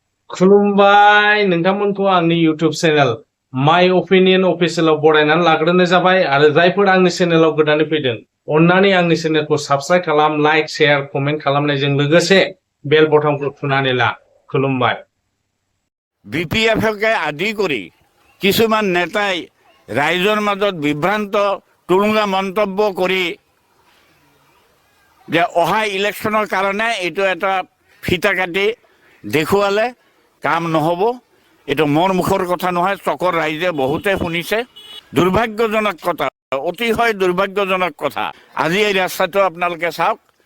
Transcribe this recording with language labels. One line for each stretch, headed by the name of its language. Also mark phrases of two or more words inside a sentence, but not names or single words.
Bodo: खुलुमबाय नोंथांमोनखौ आंनि इउटिउब चेनेल माय अपिनियन अफिसियेलाव बरायनानै लाग्रोनाय जाबाय आरो जायफोर आंनि चेनेलाव गोदानै फैदों अन्नानै आंनि चेनेलखौ साबस्क्राइब खालाम
English: like share comment
Bodo: खालामनायजों लोगोसे बेल बटनखौ थुनानै ला खुलुमबाय
Assamese: বিপিএফকে আদি কৰি কিছুমান নেতাই ৰাইজৰ মাজত বিভ্ৰান্ত তুলুঙা মন্তব্য কৰি যে অহা ইলেকশ্যনৰ কাৰণে এইটো এটা ফিতা কাটি দেখুৱালে কাম নহ'ব এইটো মোৰ মুখৰ কথা নহয় চকৰ ৰাইজে বহুতে শুনিছে দুৰ্ভাগ্যজনক কথা অতিশয় দুৰ্ভাগ্যজনক কথা আজি এই ৰাস্তাটো আপোনালোকে চাওক